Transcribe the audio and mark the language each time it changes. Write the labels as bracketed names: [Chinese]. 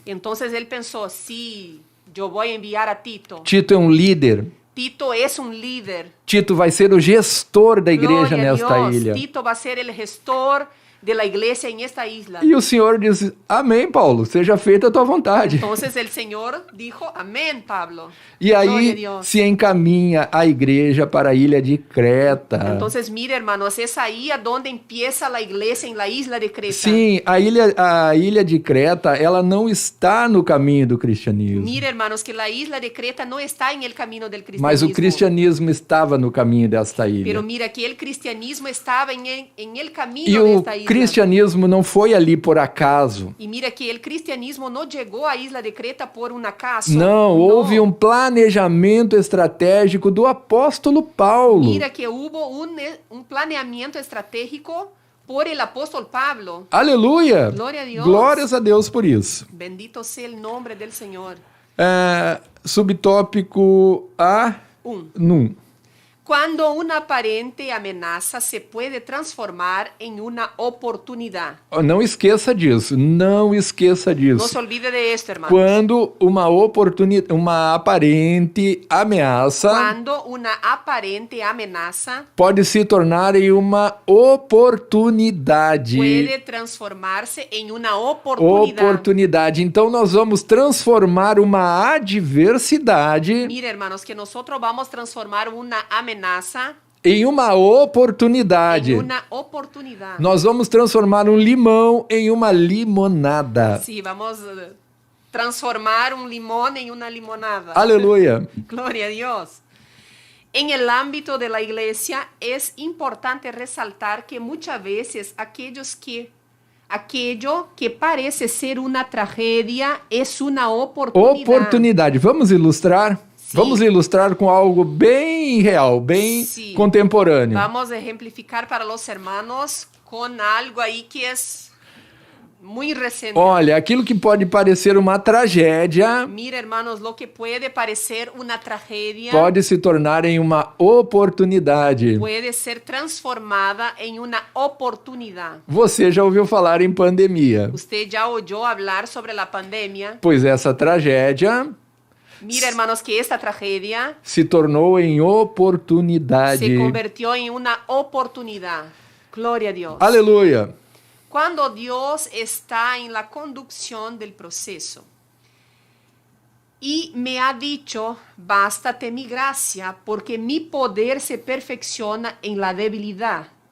[Spanish] Entonces él pensó: sí, yo voy a enviar a Tito. [Portuguese] Tito é um líder. [Spanish] Tito es un líder. [Portuguese] Tito vai ser o gestor da igreja [Spanish] Gloria a [Portuguese] nesta [Spanish] Dios. [Portuguese] ilha. [Spanish] Tito va a ser el gestor de la iglesia en esta isla. [Portuguese] E o Senhor diz, amém, Paulo, seja feita a tua vontade. [Spanish] Entonces el Señor dijo: amén, Pablo. [Portuguese] E [Spanish] Gloria a [Portuguese] aí [Spanish] Dios. [Portuguese] se encaminha a igreja para a ilha de Creta. [Spanish] Entonces, mire, hermanos, es ahí a donde empieza la iglesia en la isla de Creta. [Portuguese] Sim, a ilha de Creta, ela não está no caminho do cristianismo. [Spanish] Mire, hermanos, que la isla de Creta no está en el camino del cristianismo. [Portuguese] Mas o cristianismo estava no caminho desta ilha. [Spanish] Pero mira que el cristianismo estaba en el camino [Portuguese] E [Spanish] de [Portuguese] o [Spanish] esta isla. [Portuguese] cristianismo não foi ali por acaso. [Spanish] Y mira que el cristianismo no llegó a isla de Creta por un acaso. [Portuguese] Não, houve um planejamento estratégico do apóstolo Paulo. [Spanish] Mira que hubo un planeamiento estratégico por el apóstol Pablo. [Portuguese] Aleluia! Glória a Deus. Glórias a Deus por isso. [Spanish] Bendito sea el nombre del Señor. [Portuguese] Subtópico A1. [Spanish] Cuando una aparente amenaza se puede transformar en una oportunidad. [Portuguese] Não esqueça disso, não esqueça [Spanish] No [Portuguese] disso. [Spanish] se olvide de esto, hermano. [Portuguese] Quando uma aparente ameaça [Spanish] Cuando una aparente amenaza [Portuguese] pode se tornar em uma oportunidade. [Spanish] puede transformarse en una oportunidad. [Portuguese] Oportunidade. Então nós vamos transformar uma adversidade [Spanish] Mire, hermanos, que nosotros vamos a transformar una amenaza [Portuguese] em uma oportunidade. [Spanish] en una oportunidad. [Portuguese] Nós vamos transformar um limão em uma limonada. [Spanish] Sí, vamos a transformar un limón en una limonada. [Portuguese] Aleluia. [Spanish] Gloria a Dios. En el ámbito de la iglesia es importante resaltar que muchas veces aquello que parece ser una tragedia es una oportunidad. [Portuguese] Oportunidade. Vamos ilustrar? Sim. Vamos ilustrar com algo bem real, bem Sim. contemporâneo. [Spanish] Vamos a ejemplificar para los hermanos con algo ahí que es muy reciente. [Portuguese] Olha, aquilo que pode parecer uma tragédia [Spanish] Mira, hermanos, lo que puede parecer una tragedia [Portuguese] pode se tornar em uma oportunidade. [Spanish] puede ser transformada en una oportunidad. [Portuguese] Você já ouviu falar em pandemia? [Spanish] Usted ya oyó hablar sobre la pandemia. [Portuguese] Pois essa tragédia [Spanish] Mira, hermanos, que esta tragedia [Portuguese] se tornou em [Spanish] se [Portuguese] oportunidade. [Spanish] convirtió en una oportunidad. Gloria a Dios. [Portuguese] Aleluia. [Spanish] Cuando Dios está en la conducción del proceso y me ha dicho, bástate mi gracia, porque mi poder se perfecciona en la debilidad.